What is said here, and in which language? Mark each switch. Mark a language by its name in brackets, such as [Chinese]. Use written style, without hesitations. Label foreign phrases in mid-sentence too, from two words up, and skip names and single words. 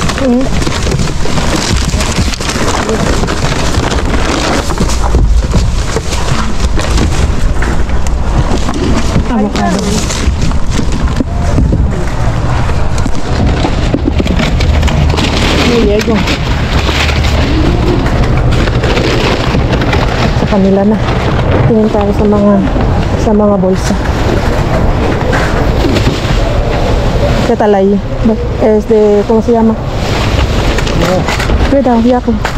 [Spanish] Avocado. No llego. [Filipino] Sa kanila na. Tingin tayo sa mga bolsa. [Spanish] ¿Qué tal ahí? Es de, ¿cómo se llama? Cuidado, ya.